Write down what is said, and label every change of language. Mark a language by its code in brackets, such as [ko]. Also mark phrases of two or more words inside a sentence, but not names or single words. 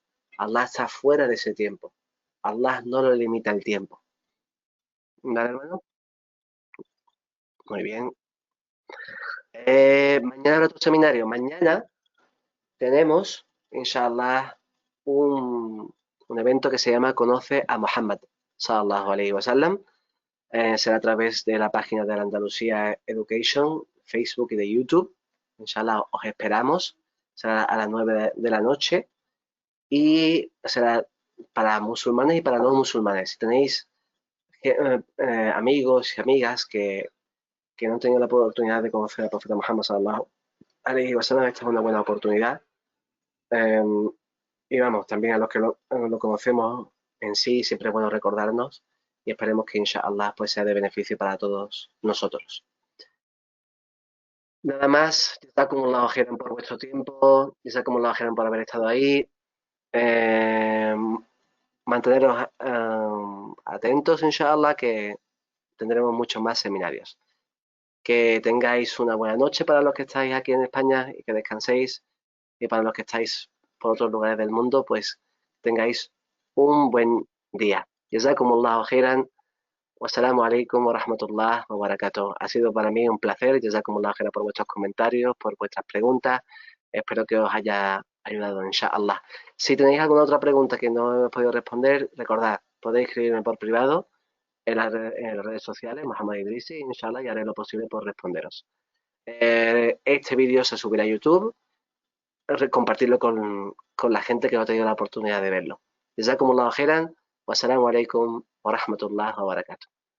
[es] Allah está fuera de ese tiempo. Allah no lo limita el tiempo. ¿Vale, hermano? Muy bien. Mañana habrá otro seminario. Mañana tenemos, inshallah, un evento que se llama Conoce a Muhammad, [ar] صلى الله عليه وسلم. [es] Será a través de la página de la Andalucía Education, Facebook y de YouTube. Inshallah, os esperamos. Será a las 9 de la noche y será para musulmanes y para no musulmanes. Si tenéis amigos y amigas que no han tenido la oportunidad de conocer al profeta Muhammad [ar] صلى الله عليه وسلم, [es] esta es una buena oportunidad. Eh, y vamos, también a los que lo conocemos en sí, siempre es bueno recordarnos y esperemos que inshallah pues sea de beneficio para todos nosotros. Nada más, [ar] جزاكم الله خيرا [es] por vuestro tiempo, [ar] جزاكم الله خيرا [es] por haber estado ahí. Eh, Manteneros atentos, inshallah, que tendremos muchos más seminarios. Que tengáis una buena noche para los que estáis aquí en España y que descanséis. Y para los que estáis por otros lugares del mundo, pues tengáis un buen día. [ar] جزاكم الله خيرا. والسلام عليكم ورحمة الله وبركاته. [es] Ha sido para mí un placer. [ar] جزاكم الله خيرا [es] por vuestros comentarios, por vuestras preguntas. Espero que os haya ayudado, inshallah. Si tenéis alguna otra pregunta que no he podido responder, recordad, podéis escribirme por privado en las redes sociales, Mohamed Idrisi, inshallah, y haré lo posible por responderos. Este vídeo se subirá a YouTube, compartirlo con la gente que no ha tenido la oportunidad de verlo. [ar] جزاكم الله خيرا، والسلام عليكم ورحمة الله وبركاته.